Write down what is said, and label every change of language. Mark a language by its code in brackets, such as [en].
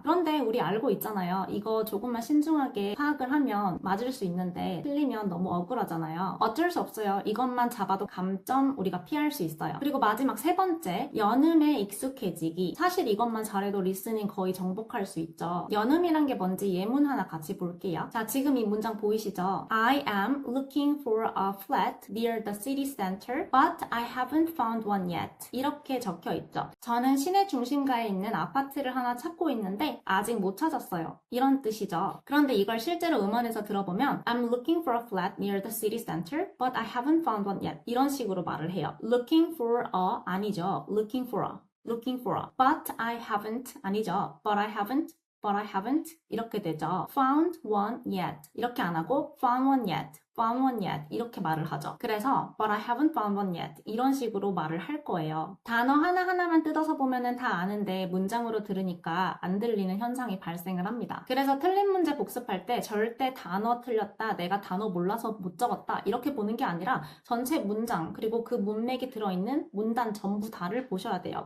[ko] 그런데 우리 알고 있잖아요. 이거 조금만 신중하게 파악을 하면 맞을 수 있는데 틀리면 너무 억울하잖아요. 어쩔 수 없어요. 이것만 잡아도 감점 우리가 피할 수 있어요. 그리고 마지막 세 번째, 연음에 익숙해지기. 사실 이것만 잘해도 리스닝 거의 정복할 수 있죠. 연음이란 게 뭔지 예문 하나 같이 볼게요. 자, 지금 이 문장 보이시죠? [en] I am looking for a flat near the city center, but I haven't found one yet. [ko] 이렇게 적혀 있죠. 저는 시내 중심가에 있는 아파트를 하나 찾고 있는데 아직 못 찾았어요. 이런 뜻이죠. 그런데 이걸 실제로 음원에서 들어보면 [en] I'm looking for a flat near the city center, but I haven't found one yet. 이런 식으로 말을 해요. Looking for a [ko] 아니죠. [en] Looking for a. Looking for a. But I haven't [ko] 아니죠. [en] But I haven't. But I haven't [ko] 이렇게 되죠. [en] Found one yet [ko] 이렇게 안 하고 [en] found one yet, found one yet [ko] 이렇게 말을 하죠. 그래서 [en] but I haven't found one yet [ko] 이런 식으로 말을 할 거예요. 단어 하나하나만 뜯어서 보면은 다 아는데 문장으로 들으니까 안 들리는 현상이 발생을 합니다. 그래서 틀린 문제 복습할 때 절대 단어 틀렸다, 내가 단어 몰라서 못 적었다 이렇게 보는 게 아니라 전체 문장 그리고 그 문맥이 들어있는 문단 전부 다를 보셔야 돼요.